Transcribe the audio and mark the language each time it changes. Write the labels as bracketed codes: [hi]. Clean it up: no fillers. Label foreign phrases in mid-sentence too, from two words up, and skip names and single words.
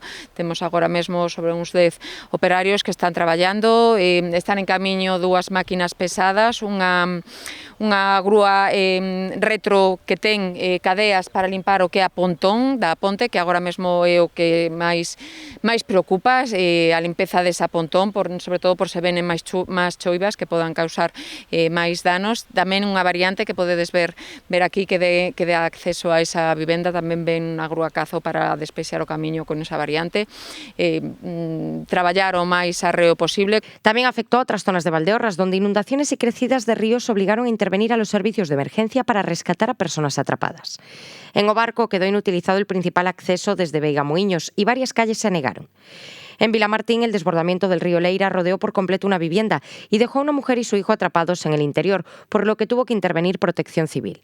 [gl] Temos agora mesmo sobre uns 10 operarios que están traballando, están en camiño dúas máquinas pesadas, unha grúa retro que ten cadeas para limpar o que é a pontón da ponte, que agora mesmo é o que máis preocupa, a limpeza desa pontón, sobre todo por se venen máis choivas que podan causar máis danos. Tamén unha variante que podedes ver aquí que dá acceso a esa vivenda, tamén ven unha grúa cazo para despexar o camiño con esa variante, traballar o máis arreo posible. [es] También afectó a otras zonas de Valdeorras, donde inundaciones y crecidas de ríos obligaron a intervenir a los servicios de emergencia para rescatar a personas atrapadas. En Obarco quedó inutilizado el principal acceso desde Veigamuíños y varias calles se anegaron. En Vilamartín, el desbordamiento del río Leira rodeó por completo una vivienda y dejó a una mujer y su hijo atrapados en el interior, por lo que tuvo que intervenir Protección Civil.